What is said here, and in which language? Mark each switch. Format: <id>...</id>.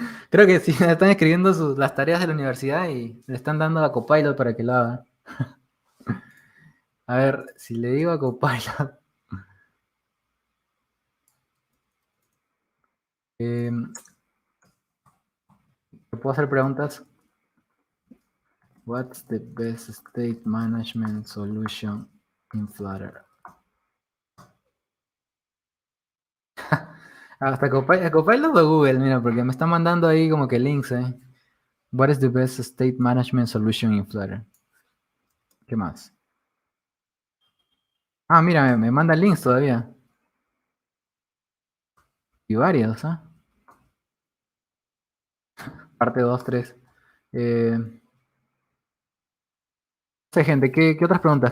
<es>Creo que sí, están escribiendo las tareas de la universidad y le están dando a Copilot para que lo haga. A ver, si le digo a Copilot, ¿te puedo hacer preguntas?</es> <en>What's the best state management solution in Flutter?</en> <es>Hasta Copilot o Google, mira, porque me está mandando ahí como que links, ¿eh?</es> <en>What is the best state management solution in Flutter?</en> <es>¿Qué más? Ah, mira, me manda links todavía. Y varios, ¿ah? Parte 2, 3. No sé, gente, ¿qué otras preguntas?</es>